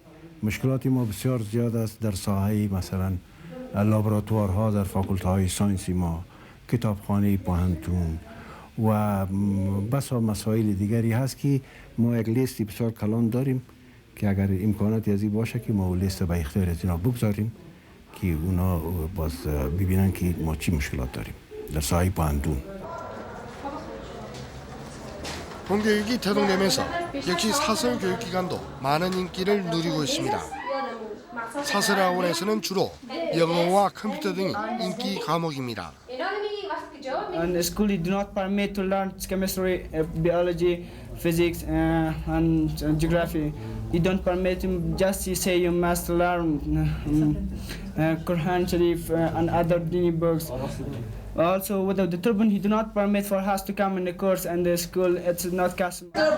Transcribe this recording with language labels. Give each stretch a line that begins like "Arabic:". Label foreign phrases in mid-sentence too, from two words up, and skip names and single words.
Persian: مشکلات ما بسیار زیاد است در ساحه مثلا لابراتوارها در فاکولته‌های ساینسی ما، کتابخانه پوهنتون و بسا مسائل دیگری هست که ما یک لیستی بسیار کلان داریم که اگر امکاناتی از این باشه که ما لیست به اختیار از اینا بگذاریم که اونا باز ببینن که ما چی مشکلات داریم در ساحه پوهنتون.
Korean: 공교육이 대동되면서 역시 사설 교육기관도 많은 인기를 누리고 있습니다. 사설학원에서는 주로 영어와 컴퓨터 등이 인기 과목입니다.
English: And the school do not permit to learn chemistry, biology, physics, and geography. You don't permit just to say you must learn Quran Sharif and other dini books. Also, without the turban, he do not permit for us to come in the course and the school. It's not custom.